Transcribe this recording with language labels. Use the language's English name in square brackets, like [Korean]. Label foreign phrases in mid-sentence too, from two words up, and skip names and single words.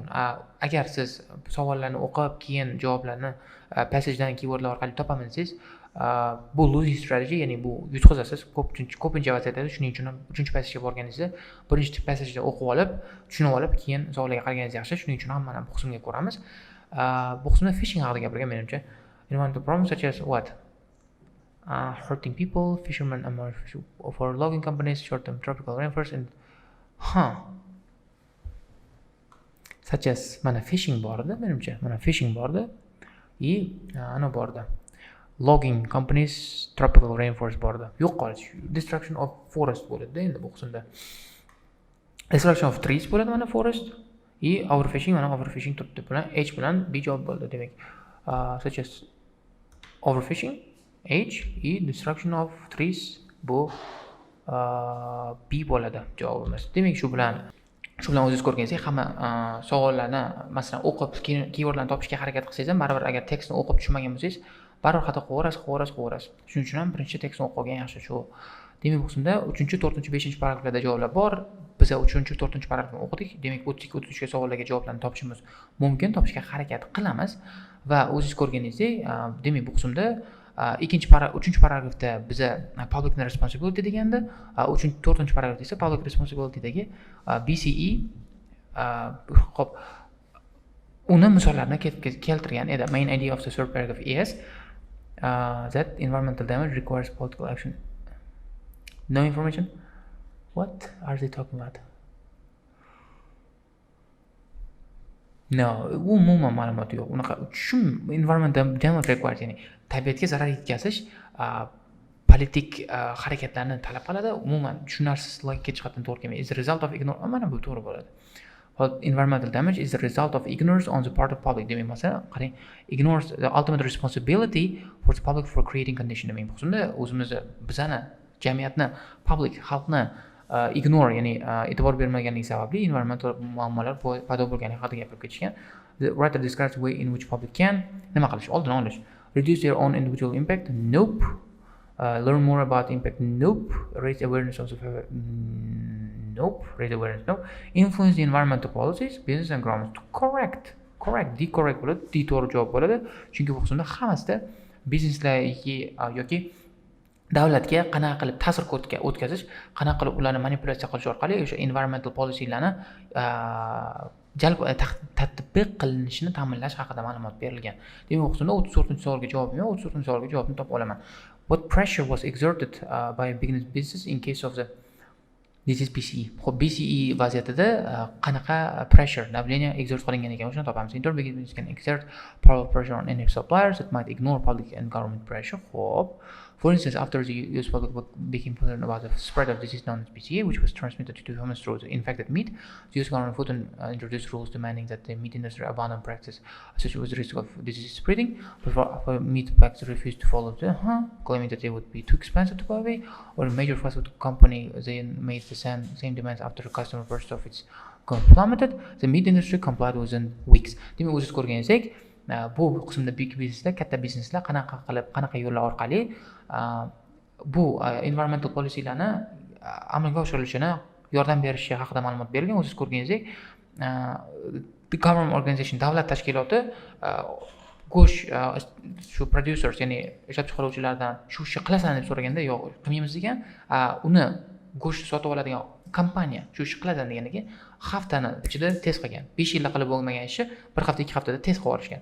[Uzbek] Agar siz savollarni o'qib keyin javoblarni passajdan keywordlar orqali topaman desangiz, bu [English] losing strategy, [Uzbek] ya'ni bu yutqazasiz. Ko'pincha vaziyatlarda shuning uchun ham 3-passajga borganingizda birinchi passajda o'qib olib, tushunib olib, keyin savollarga qaraganingiz yaxshi. Shuning uchun ham mana bu qismga ko'ramiz. Bu qismda phishing haqida gapirgan menimcha. [English] Environmental problems such as what? Hurting people, fishermen for logging companies, short-term tropical rainforests and such as [Uzbek] mana phishing bor edi menimcha. Mana phishing bor edi. Ana bor edi. [English] Logging companies, tropical rainforest [Uzbek] bor edi. Yo'q qolish. [English] Destruction of forest [Uzbek] bo'ladi endi bu qismda. [English] Destruction of trees [Uzbek] bo'ladi mana [English] forest. [Uzbek] Overfishing, mana overfishing turibdi bilan H bilan B javob bo'ldi demak. [English] Such as overfishing H, destruction of trees [Uzbek] bu B bo'ladi javobimiz. Demak shu bilan o'zingiz ko'rganingizdek hamma savollarni masalan o'qib keywordlarni topishga harakat qilsangiz ham baribir agar tekstni o'qib tushunmagan bo'lsangiz baribir xato qilaverasiz. Shuning uchun ham birinchi tekstni o'qib olgan yaxshi shu. Demak bu qismda 3-4-5-paragraflarda javoblar bor. Biz 3-4-paragrafni o'qidik. Demak 32-33 ga savollarga javoblarni topishimiz mumkin, topishga harakat qilamiz va o'zingiz ko'rganingizdek, demak bu qismda 3-paragrafda biza [English] public responsibility [Uzbek] deganda, 4-paragrafda esa [English] public responsibilitydagi [Uzbek] BCE hop uni misollarni keltirgan edi. [English] Main idea of the third paragraph is that environmental damage requires political action. No information? What are they talking about? No, [Uzbek] umuman ma'lumot yo'q. [English] Unaqa environmental damage requires, [Uzbek] ya'ni tabiatga zarar yetkazish politik harakatlarni talab qiladi. Umuman tushunarsiz logika jihatdan to'g'ri kelmaydi. [English] Is the result of ignorance. [Uzbek] Mana bu to'g'ri bo'ladi. [English] Environmental damage is the result of ignorance on the part of public. [Uzbek] Demak, masalan, qarang, [English] ignores the ultimate responsibility for the public for creating condition. [Uzbek] Demak, bu qismda o'zimizni, bizani, jamiyatni, public, xalqni ignore, ya'ni e'tibor bermaganligi sababli environmental muammolar paydo bo'lganligi haqida gapirib ketishgan. [English] The writer describes the way in which public can [Uzbek] nima qilish, oldini olish. [English] Reduce their own individual impact? Nope. Learn more about impact? Nope. Raise awareness of the nope. Raise awareness? Nope. Influence the environmental policies, business and government? [Uzbek] Correct. D correct bo'ladi, D to'g'ri javob bo'ladi. Chunki bu qismda hammasida bizneslarga yoki davlatga qanaqa qilib ta'sir o'tkazish, qanaqa qilib ularni manipulyatsiya qilish orqali o'sha [English] environmental policylarni [Uzbek] tatbiq qilinishini ta'minlash haqida ma'lumot berilgan. Demak, bu qismda 34-savolga javobim yo'q, 34-savolga javobni topib olaman. [English] What pressure was exerted by business in case of the this is BCE. [Uzbek] Xo'p, BCE vaziyatida qanaqa pressure, давление exert qilingan ekan, o'shani topamiz. [English] In turn, business can exert powerful pressure on any suppliers that might ignore public and government pressure. Xo'p, for instance, after the US public became concerned about the spread of disease known as BCE, which was transmitted to humans through the infected meat, the US government put in introduced rules demanding that the meat industry abandon practice associated with the risk of disease spreading. But for meat packers refused to follow claiming that they would be too expensive to buy away, or a major fast food company then made the same demands after the customer purchase of its plummeted. The meat industry complied within weeks. [Uzbek] Demak, o'zingiz ko'rganingizdek, bu qismda [English] big bizneslar, [Uzbek] katta bizneslar qanaqa yo'llar orqali bu [English] environmental policylarni [Uzbek] amalga oshirilishini yordam berishi haqida ma'lumot berilgan. O'zingiz ko'rganingizdek, [English] the government organization, [Uzbek] davlat tashkiloti go'sht shu producers, ya'ni ishlab chiqaruvchilardan shu ishni qilasan deb so'raganda, yo'q, qilmaymiz degan, uni go'sht sotib oladigan kompaniya shu ishni qilasan deganiga haftani ichida test qilgan. 5 yilda qilib bo'lmagan ishni 1 hafta 2 haftada test qilib olishgan.